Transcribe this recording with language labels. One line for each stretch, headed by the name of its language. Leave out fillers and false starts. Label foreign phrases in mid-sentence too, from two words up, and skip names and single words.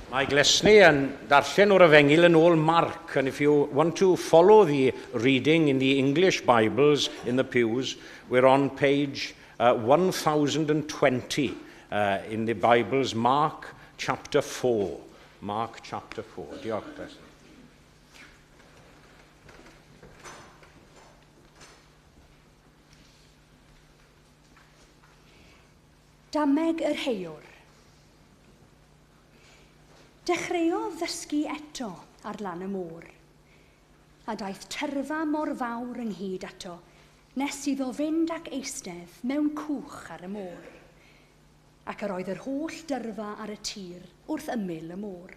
Welsh: glesnu yn darllen o'r efengil yn ôl Mark,
English: and if you want to follow the reading in the English Bibles in the pews, we're on page 1020 in the Bibles, Mark chapter 4. Mark chapter 4.
Welsh: Diolch, Chris. Dameg yr heiwr. Dechreuodd ddysgu eto ar lan y môr, a daeth tyrfa mor fawr ynghyd ato, nes iddo fynd ac eistedd mewn cwch ar y môr, ac yr oedd yr holl dyrfa ar y tir wrth ymyl y môr.